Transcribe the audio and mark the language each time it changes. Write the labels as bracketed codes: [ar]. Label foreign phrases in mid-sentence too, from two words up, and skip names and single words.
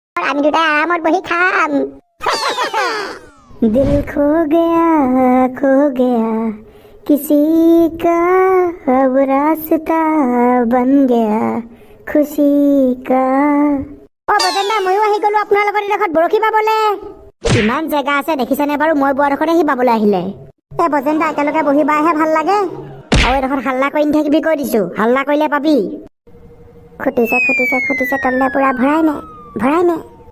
[as] আমি দুটা আৰামত বহি খাম। [hi] दिल खो गया किसी का अब रास्ता बन गया खुशी का। [as] অ বজেন্দা ময়ো আহি গলো আপোনাৰ লগত এডোখৰত বৰশী বাবলে। কিমান জেগা আছে দেখিছেনে বাৰু? মই বোৱাডোখৰতে সি বাবলৈ আহিলে। বজেন্দা একেলগে বহি বাহে ভাল লাগে। আৰু এডোখৰত হাল্লা কৰি নাথাকিবি কৈ দিছো, হাল্লা কৰিলে পাবি। খুটিছে তললে পুৰা ভৰাই নে।